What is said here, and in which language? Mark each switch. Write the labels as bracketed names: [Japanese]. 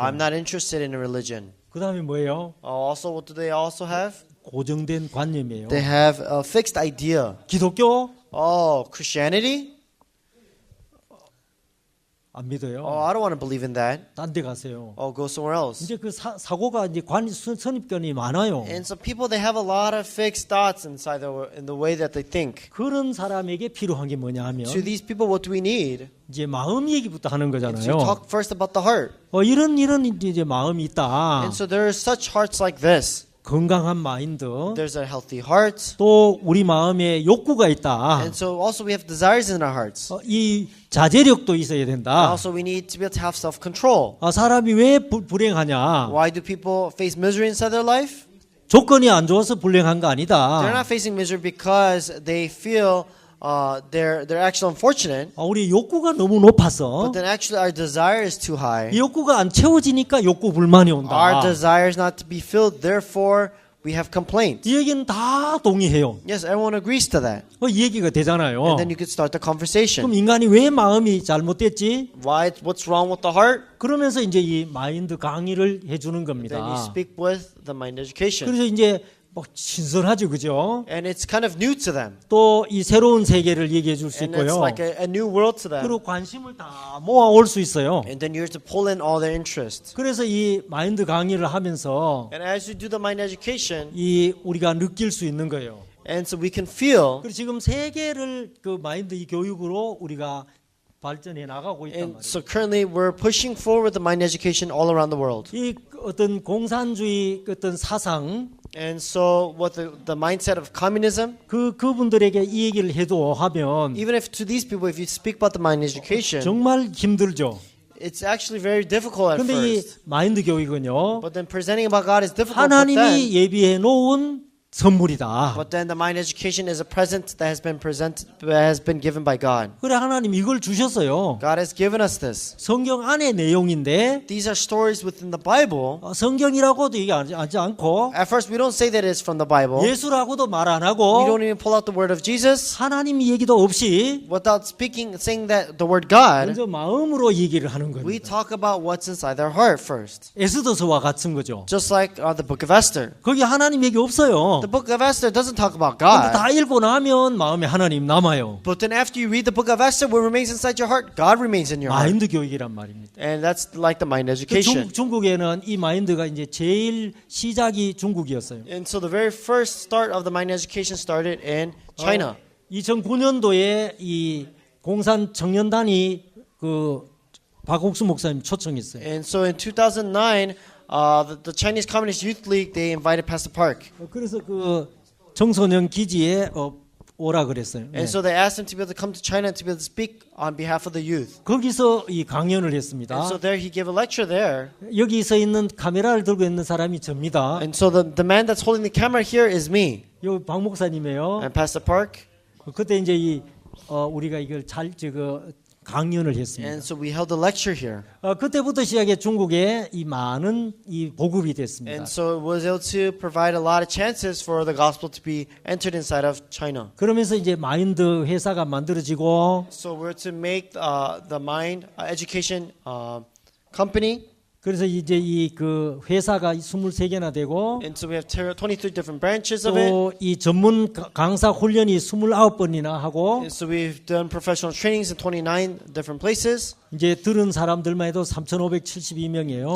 [English] I'm not interested in a religion. [Korean] 그 다음에 뭐예요? [English] Also, what do they also have? [Korean] 고정된 관념이에요. [English] They have a fixed idea. [Korean] 기독교 [English] Oh, Christianity? [Korean] 안 믿어요. [English] Oh, I don't want to believe in that. [Korean] 딴 데 가세요. [English] Oh, go somewhere else. [Korean] 이제 그 사고가 이제 선입견이 많아요. [English] And so people, they have a lot of fixed thoughts inside in the way that they think. [Korean] 그런 사람에게 필요한 게 뭐냐 하면 [English] To these people, what do we need? [Korean] 이제 마음 얘기부터 하는 [English] To [Korean] 거잖아요. [English] talk first about the heart. [Korean] 이런 이제 마음이 있다. [English] And so there are such hearts like this. [Korean] 건강한 마인드, [English] There's a healthy heart. [Korean] 또 우리 마음에 욕구가 있다. [English] And so also we have desires in our hearts. [Korean] 이 자제력도 있어야 [English] And [Korean] 된다. [English] also we need to be able to have self-control. [Korean] 사람이 왜 불행하냐? [English] Why do people face misery inside their life? [Korean] 조건이 안 좋아서 불행한 거 [English] They're [Korean] 아니다. [English] not facing misery because they feel they're actually unfortunate. [Korean] 우리 욕구가 너무 높아서 [English] But then actually our desire is too high. [Korean] 이 욕구가 안 채워지니까 욕구 불만이 [English] Our [Korean] 온다. [English] desire is not to be filled, therefore we have complaints. [Korean] 이 얘기는 다 동의해요. [English] Yes, everyone agrees to that. [Korean] 이 얘기가 되잖아요. [English] And then you could start the conversation. [Korean] 그럼 인간이 왜 마음이 잘못됐지? [English] What's wrong with the heart? [Korean] 그러면서 이제 이 마인드 강의를 해주는 [English] Then you [Korean] 겁니다. [English] speak with the mind education. [Korean] 그래서 이제 막 신선하죠, 그죠? [English] And it's kind of new to them. [Korean] 또 이 새로운 세계를 얘기해 줄 수 [English] And it's [Korean] 있고요. [English] like a new world to them. [Korean] 그리고 관심을 다 모아올 수 있어요. [English] And then you're to pull in all their interest. [Korean] 그래서 이 마인드 강의를 하면서 [English] And as you do the mind education, [Korean] 이 우리가 느낄 수 있는 거예요. [English] and so we can feel, [Korean] 그리고 지금 세계를 그 마인드 이 교육으로 우리가 발전해 나가고 있단 [English] and so currently we're pushing forward the mind education all around the world. [Korean] 이 어떤 공산주의 어떤 사상 [English] And so what the mindset of communism, [Korean] 그분들에게 이 얘기를 해도 하면 [English] even if to these people, if you speak about the mind education, [Korean] 정말 힘들죠. [English] it's actually very difficult at [Korean] 근데 이 [English] first. [Korean] 마인드 교육은요. [English] But then presenting about God is difficult. But [Korean] 하나님이 예비해 놓은 선물이다. [English] then the mind education is a present that has been given by God. [Korean] 그래 하나님 이걸 주셨어요. [English] God has given us this. [Korean] 성경 안의 내용인데 [English] These are stories within the Bible. [Korean] 성경이라고도 얘기하지 않고 [English] At first, we don't say that it's from the Bible. [Korean] 예수라고도 말 안 [English] We [Korean] 하고 [English] don't even pull out the word of Jesus [Korean] 하나님 얘기도 없이 [English] without saying that the word God. [Korean] 먼저 마음으로 얘기를 하는 겁니다. [English] talk about what's inside their heart first. [Korean] 에스더서와 같은 거죠. [English] Just like the book of Esther. [Korean] 거기 하나님 얘기 없어요. [English] The book of Esther doesn't talk about [Korean] 근데 다 읽고 나면 마음에 하나님 남아요. [English] But then after you read the book of Esther, what remains inside your heart? God remains in your heart. [Korean] 마인드 교육이란 말입니다. [English] And that's like the mind education. [Korean] 중국에는 이 마인드가 이제 제일 시작이 중국이었어요. [English] And so the very first start of the mind education started in China. [Korean] 2009년도에 이 공산 청년단이 그 박옥수 목사님 초청했어요. [English] And so in 2009, the Chinese Communist Youth League, they invited Pastor Park. [Korean] 그래서 그 청소년 기지에 오라 그랬어요. [English] And so they asked him to be able to come to China and to be able to speak on behalf of the youth. [Korean] 거기서 이 강연을 했습니다. [English] And so there he gave a lecture there. [Korean] 여기 서 있는 카메라를 들고 있는 사람이 접니다. [English] And so the man that's holding the camera here is me. [Korean] 여기 박 목사님이에요. [English] And Pastor Park. [Korean] 그때 이제 우리가 이걸 강연을 했습니다. [English] And so we held a lecture here. [Korean] 그때부터 시작해 중국에 이 많은 이 보급이 됐습니다. [English] And so it was able to provide a lot of chances for the gospel to be entered inside of China. [Korean] 그러면서 이제 마인드 회사가 만들어지고 [English] So we're to make the mind education company. [Korean] 그래서 이제 이 그 회사가 23개나 되고 [English] And so we have 23 different branches of it. [Korean] 또 이 전문 강사 훈련이 29번이나 하고 [English] And so we've done professional trainings in 29 different places. [Korean] 이제 들은 사람들만 해도 3,572명이에요.